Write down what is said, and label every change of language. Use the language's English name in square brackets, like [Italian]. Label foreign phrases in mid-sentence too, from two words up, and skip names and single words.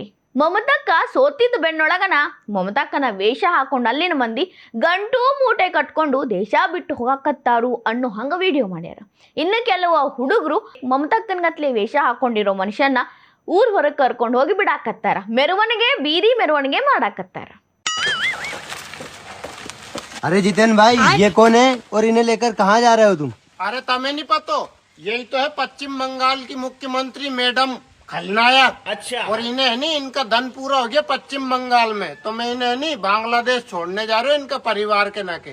[Kannada] ಮಮತಾಕ್ಕ ಸೋತಿದ್ದ ಬೆನ್ನೊಳಗನ ಮಮತಾಕ್ಕನ ವೇಷ ಹಾಕೊಂಡು ಅಲ್ಲಿನ ಮಂದಿ ಗಂಟು ಮೂಟೆ ಕಟ್ಕೊಂಡು ದೇಶ ಬಿಟ್ಟು ಹೋಗಕತ್ತಾರು ಅನ್ನೋ ಹಂಗ ವಿಡಿಯೋ ಮಾಡ್ಯಾರ. ಇನ್ನು ಕೆಲವು ಹುಡುಗರು ಮಮತಾಕ್ಕನ್ಗತ್ಲೆ ವೇಷ ಹಾಕೊಂಡಿರೋ ಮನುಷ್ಯನ ಊರ್ ಹೊರಗೆ ಕರ್ಕೊಂಡು ಹೋಗಿ ಬಿಡಾಕತ್ತಾರ. ಮೆರವಣಿಗೆ, ಬೀದಿ ಮೆರವಣಿಗೆ ಮಾಡಾಕತ್ತಾರ. [Hindi] अरे जितेन भाई, ये कौन है और इन्हें लेकर कहाँ जा रहे हो तुम? अरे तुम्हें नहीं पता, यही तो है पश्चिम बंगाल की मुख्यमंत्री मैडम खलनायक। अच्छा। और इन्हें नहीं, इनका धन पूरा हो गया पश्चिम बंगाल में, तो मैं इन्हें नहीं बांग्लादेश छोड़ने जा रहे हो इनका परिवार के नाके।